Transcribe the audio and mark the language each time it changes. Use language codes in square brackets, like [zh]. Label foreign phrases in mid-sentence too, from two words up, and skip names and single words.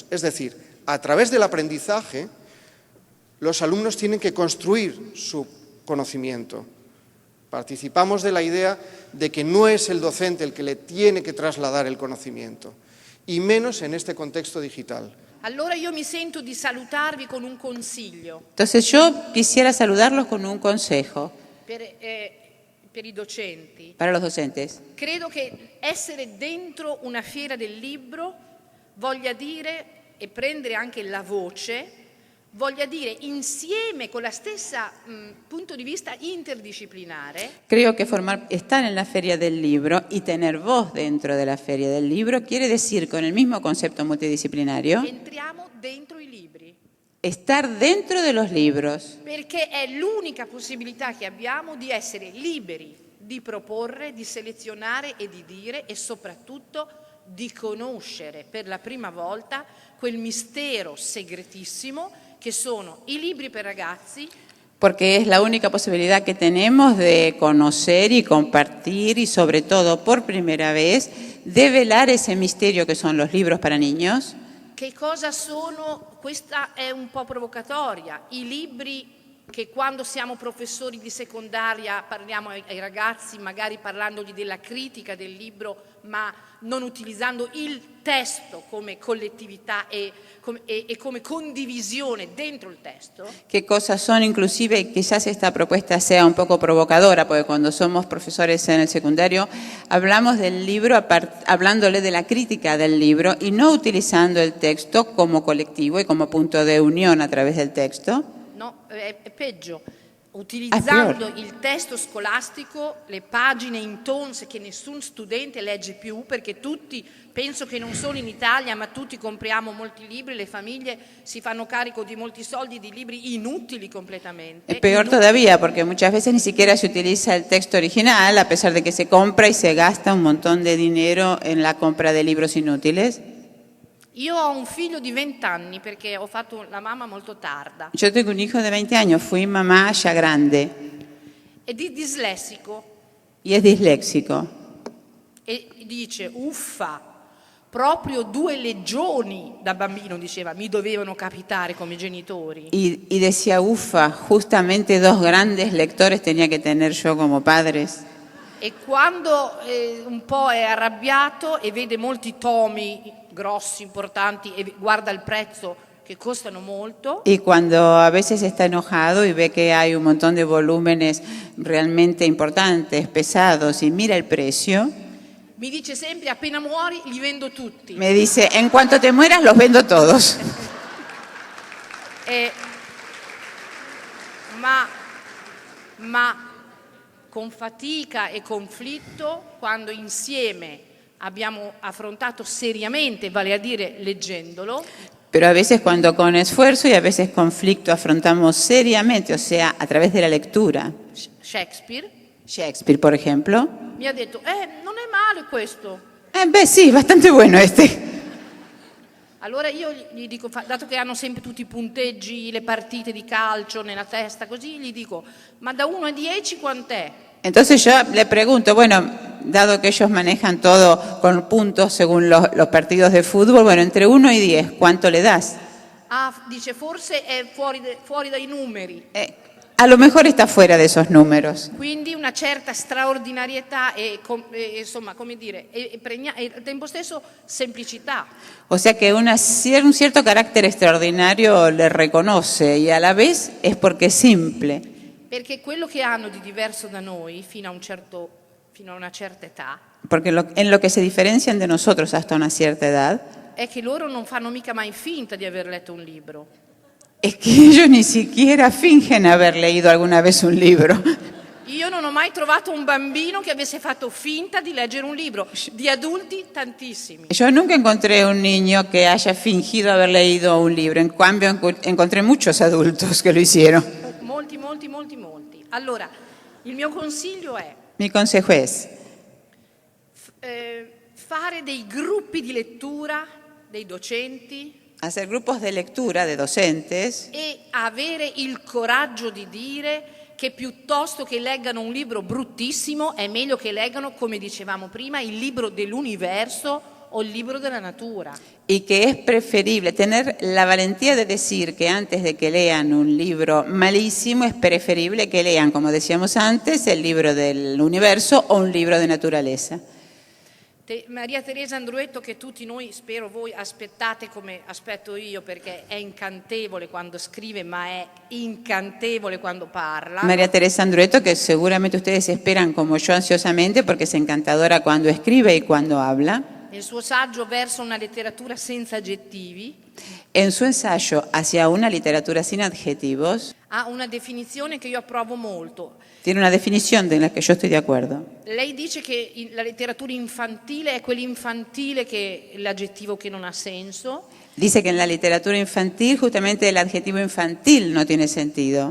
[es] Es decir, a través del aprendizaje, los alumnos tienen que construir su conocimiento. Participamos de la idea de que no es el docente el que le tiene que trasladar el conocimiento, y menos en este contexto digital. [it] Allora io mi sento di salutarvi con un consiglio. [es] Entonces yo quisiera saludarlos con un consejo [it] Per i docenti. [es] para los docentes. [it] Credo che essere dentro una fiera del libro voglia dire, e prendere anche la voce, voglia dire insieme con la stessa punto di vista interdisciplinare. [es] Creo que estar en la Feria del Libro y tener voz dentro de la Feria del Libro quiere decir, con el mismo concepto multidisciplinario, [it] Entriamo dentro i libri. [es] estar dentro de los libros. [it] Perché è l'unica possibilità che abbiamo di essere liberi, di proporre, di selezionare e di dire, e soprattutto di conoscere per la prima volta quel mistero segretissimo che sono i libri per ragazzi. [es] Porque es la única posibilidad que tenemos de conocer y compartir y, sobre todo, por primera vez, develar ese misterio que son los libros para niños. [it] Che cosa sono? Questa è un po' provocatoria. I libri che quando siamo professori di secondaria parliamo ai ragazzi, magari parlandogli della critica del libro, ma non utilizzando il testo come collettività e come condivisione dentro il testo. [es] ¿Qué cosas son? Inclusive quizás esta propuesta sea un poco provocadora, porque cuando somos profesores en el secundario hablamos del libro hablándole de la crítica del libro y no utilizando el texto como colectivo y como punto de unión a través del texto. [it] No, è peggio. Utilizzando il testo scolastico, le pagine intonse che nessun studente legge più, perché tutti, penso che non solo in Italia, ma tutti compriamo molti libri, le famiglie si fanno carico di molti soldi di libri inutili completamente. [es] Es peor todavía, porque muchas veces ni siquiera se utiliza el texto original, a pesar de que se compra y se gasta un montón de dinero en la compra de libros inútiles. [it] Io ho un figlio di 20 anni perché ho fatto la mamma molto tarda. [es] Yo tengo un hijo de 20 años, fui mamá ya grande [it] È dislessico [es] y es disléxico. [it] e dice, uffa, proprio 2 legioni da bambino, diceva, mi dovevano capitare come genitori. [es] Y decía, ufa, justamente 2 grandes lectores tenía que tener yo como padres. [it] E quando un po' è arrabbiato e vede molti tomi grossi, importanti, e guarda il prezzo che costano molto, [es] Y cuando a veces está enojado y ve que hay un montón de volúmenes realmente importantes, pesados, y mira el precio, [it] mi dice sempre, appena muori li vendo tutti. [es] me dice, en cuanto te mueras los vendo todos. [it] Ma con fatica e conflitto, quando insieme abbiamo affrontato seriamente, vale a dire leggendolo, [es] Pero a veces cuando con esfuerzo y a veces conflicto afrontamos seriamente, o sea, a través de la lectura. [it] Shakespeare, [es] Shakespeare, por ejemplo. [it] mi ha detto, non è male questo. Beh, sì, [es] bastante bueno este. [it] Allora io gli dico, dato che hanno sempre tutti i punteggi, le partite di calcio nella testa, così, gli dico, ma da 1 a 10 quant'è? [es] Entonces yo le pregunto, bueno, dado que ellos manejan todo con puntos según los partidos de fútbol, bueno, entre 1 y 10, ¿cuánto le das? [it] Ah, dice, forse è fuori dai numeri. [es] A lo mejor está fuera de esos números. [it] Quindi una certa straordinarietà e insomma, come dire, e al tempo stesso semplicità. [es] O sea que un cierto carácter extraordinario le reconoce y a la vez es porque es simple. [it] Perché quello che hanno di diverso da noi fino a una certa età [es] Porque en lo que se diferencian de nosotros hasta una cierta edad [it] è che loro non fanno mica mai finta di aver letto un libro. [es] es que ellos ni siquiera fingen haber leído alguna vez un libro. [it] Io non ho mai trovato un bambino che avesse fatto finta di leggere un libro. Di adulti, tantissimi. [es] Yo nunca encontré un niño que haya fingido haber leído un libro. En cambio, encontré muchos adultos que lo hicieron. [it] Molti. Allora, il mio consiglio è [es] Mi consejo es [it] fare dei gruppi di lettura dei docenti [es] hacer grupos de lectura de docentes [it] e avere il coraggio di dire che piuttosto che leggano un libro bruttissimo è meglio che leggano, come dicevamo prima, il libro dell'universo o il libro della natura. [es] y que es preferible tener la valentía de decir que antes de que lean un libro malísimo es preferible que lean, como decíamos antes, el libro del universo o un libro de naturaleza. [it] Maria Teresa Andruetto, che tutti noi, spero voi, aspettate come aspetto io, perché è incantevole quando scrive, ma è incantevole quando parla. [es] María Teresa Andruetto, que seguramente ustedes esperan como yo ansiosamente porque es encantadora cuando escribe y cuando habla. [it] Nel suo saggio Verso una letteratura senza aggettivi [es] En su ensayo Hacia una literatura sin adjetivos, [it] ha una definizione che io approvo molto. [es] tiene una definición de la que yo estoy de acuerdo. [it] Lei dice che la letteratura infantile è quell'infantile che l'aggettivo che non ha senso, [es] Dice que en la literatura infantil justamente el adjetivo infantil no tiene sentido.